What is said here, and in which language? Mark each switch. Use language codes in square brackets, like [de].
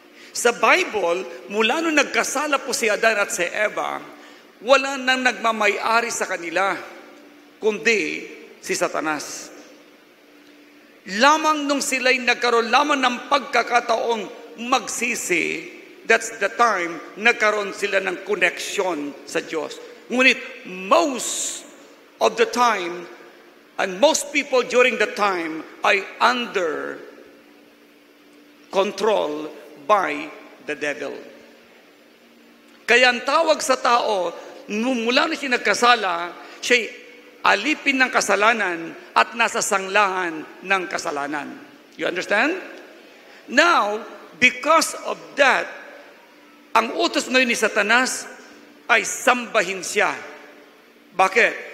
[tl] Sa Bible, mula nung nagkasala po si Adan at si Eva, wala nang nagmamay-ari sa kanila, kundi si Satanas. Lamang nung sila'y nagkaroon lamang ng pagkakataong magsisi, [en] that's the time [tl] nagkaroon sila ng connection sa Diyos. Ngunit [en] most of the time, and most people during the time, ay under control by the devil. [tl] Kaya ang tawag sa tao, mula na siya nagkasala, siya'y alipin ng kasalanan at nasa sanglahan ng kasalanan. [en] You understand? Now, because of that, [tl] ang utos ngayon ni Satanas ay sambahin siya. Bakit?